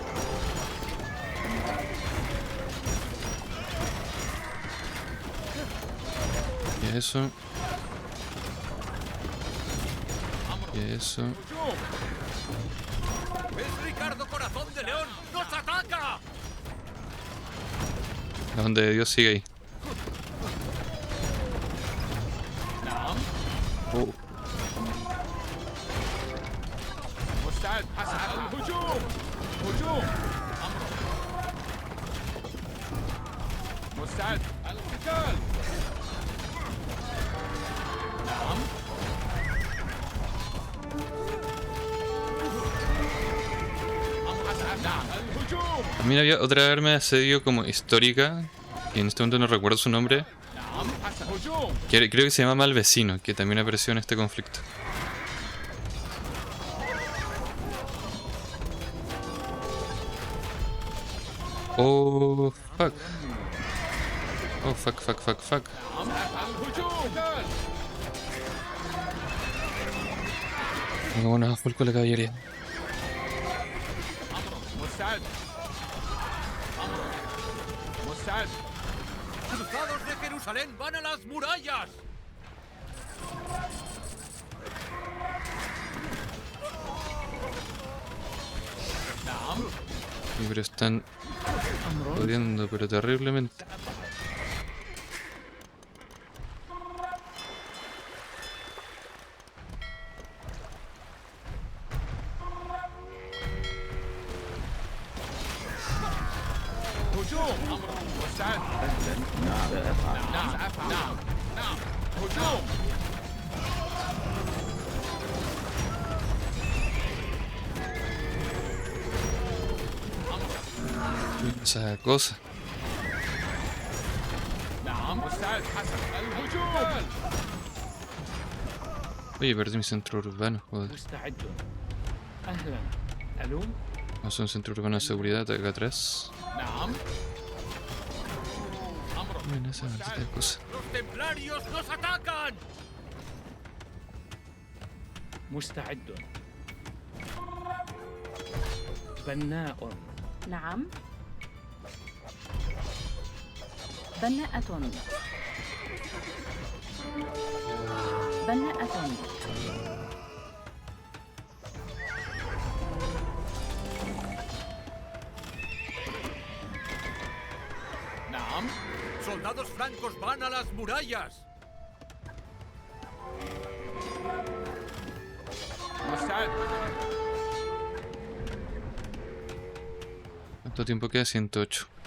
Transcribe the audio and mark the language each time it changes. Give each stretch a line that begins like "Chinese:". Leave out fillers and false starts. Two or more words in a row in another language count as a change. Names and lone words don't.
Spanish: Y eso. Y eso. ¡Es Ricardo Corazón de León! ¡Nos ataca! La onda de Dios sigue ahí. Oh,
Arabic: مستعد حسن الهجوم هجوم أمر مستعد القتال نعم أمر حسن نعم الهجوم
Spanish: también había otra arma de asedio como histórica, que en este momento no recuerdo su nombre,
Arabic: نعم حسن هجوم
Spanish: creo que se llama Malvecino, que también apareció en este conflicto.
English: Oh, fuck. Oh, fuck.
Arabic: نعم الهجوم قتال
Spanish: Vámonos a full con la caballería.
Arabic: أمر مستعد أمر مستعد
Spanish: ¡Cruzados de Jerusalén van a las murallas!
Arabic: نعم
Spanish: Sí, pero están
Arabic: أمر.
Spanish: jodiendo, pero terriblemente.
Arabic: هجوم أمر مستعد نعم سأفعل. نعم نعم نعم هجوم
Spanish: Esa cosa.
Arabic: نعم مستعد حسن الهجوم
Spanish: Oye, perdí mi centro urbano, joder.
Arabic: مستعد. أهلا. ألو.
Spanish: Vamos a un centro urbano de seguridad acá atrás.
Arabic: نعم أمر
Spanish: Miren esa maldita cosa. ¡Los templarios nos atacan!
Arabic: مستعد. بناء. نعم. بناءة. بناءة. ¡Naam!
Spanish: ¡Soldados francos van a las murallas!
Arabic: مستعد
Spanish: ¿Cuánto tiempo queda? 108.